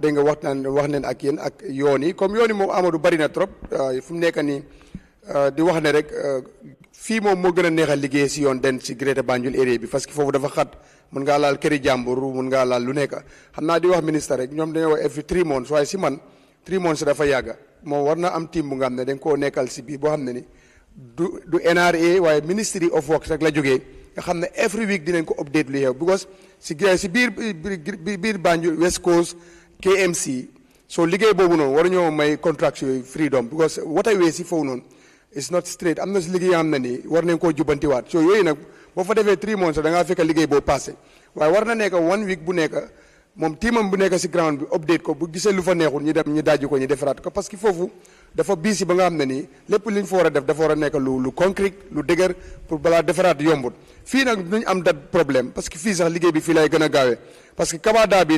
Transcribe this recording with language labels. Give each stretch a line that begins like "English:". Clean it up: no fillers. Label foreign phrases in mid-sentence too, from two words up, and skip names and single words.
Wolof: dégg nga wax neen ak yéen ak yoon yi comme yoon yi moom Amadou bari na trop fu mu nekk nii di wax ne rek fii moom moo gën a neexal liggéey si yoon den si
English: Greater Banjul area
Wolof: bi
French: parce que
Wolof: foofu dafa xat mun ngaa laal këri jàmbur mun ngaa laal lu nekk xam naa di wax ministre rek ñoom dañoo wax
English: every 3 months
Wolof: waaye si man
English: 3 months
Wolof: dafa yàgga moom war na am team bu nga xam ne dañ koo nekkal si biir boo xam ne ni du NRA waaye
English: Ministry of Works
Wolof: rek la jógee nga xam ne
English: every week
Wolof: dinañ ko update lu xew because si biir Banjul
English: West Coast
Wolof: KMC so liggéey boobu noonu war ñoo may contract yooyu freedom because waterway si foofu noonu
English: it's not straight
Wolof: am na si liggéey am na ni war nañ koo jubbantiwaat so yooyu nag boo fa defee 3 months da ngaa fekk liggéey boo passé waaye war na nekk 1 week bu nekk moom tiimam bu nekk si ground bi update ko bu gisee lu fa neexul ñu dem ñu dajji ko ñu defaraat ko
French: parce que
Wolof: foofu dafa biisi ba nga xam ne nii lépp li ñu fa war a def dafa war a nekk lu concret lu dëgër pour balaa defaraat yombut fii nag duñ am dat problème
French: parce que
Wolof: fii sax liggéey bi fii lay gën a gaawee
French: parce que
Wolof: kabada bii